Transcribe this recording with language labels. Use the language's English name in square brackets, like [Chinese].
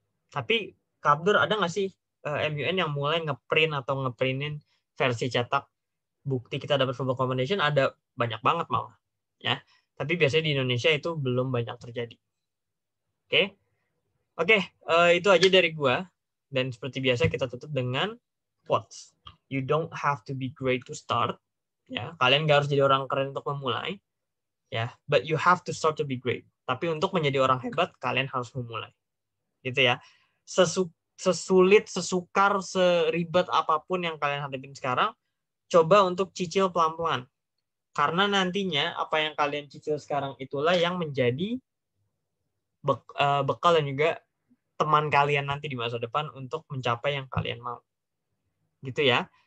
[Indonesian] Tapi Kak Abdur, ada nggak sih MUN yang mulai ngeprint atau ngeprintin versi cetak bukti kita dapat verbal commendation? Ada banyak banget malah, ya. Tapi biasanya di Indonesia itu belum banyak terjadi. Oke, itu aja dari gua. Dan seperti biasa kita tutup dengan quotes. [English] You don't have to be great to start. [Indonesian] Ya, kalian nggak harus jadi orang keren untuk memulai. [English] Ya, but you have to start to be great. [Indonesian] Tapi untuk menjadi orang hebat, kalian harus memulai. Gitu ya. Sesulit, sesukar, seribet apapun yang kalian hadapin sekarang, coba untuk cicil pelan-pelan. Karena nantinya apa yang kalian cicil sekarang itulah yang menjadi bekal dan juga teman kalian nanti di masa depan untuk mencapai yang kalian mau. Gitu ya.